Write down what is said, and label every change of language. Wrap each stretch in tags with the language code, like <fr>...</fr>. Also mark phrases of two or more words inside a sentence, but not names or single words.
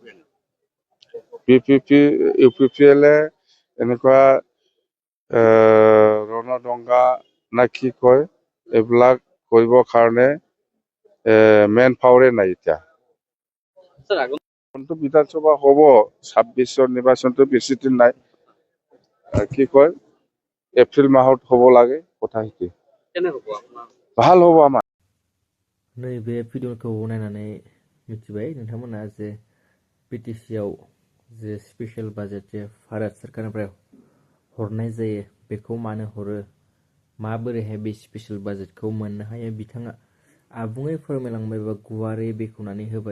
<as>UPPL এনেকুৱা ৰণদংগা না কি কয়, এইবিলাক কৰিবৰ কাৰণে</as> <en>man power</en> <as>নাই এতিয়া। বিধানসভা হ'ব, 26ৰ নিৰ্বাচনটো বেছি দিন নাই। কি কয়, এপ্ৰিল মাহত হ'ব লাগে, কথা সেইটোৱে। ভাল হ'ব আমাৰ।</as> <brx>नैबे भिडिअखौ नायनानै मिथिबाय नोंथांमोना जे BTCआव जे</brx> <en>special budget</en> <brx>जे भारत सरकारनिफ्राय हरनाय जायो बेखौ मानो हरो, माबोरैहाय बे स्पेशल बाजेटखौ मोननो हायो, बिथाङा आबुङै फोरमायलांबाय बा गुवारै बेखेवनानै होबाय।</brx>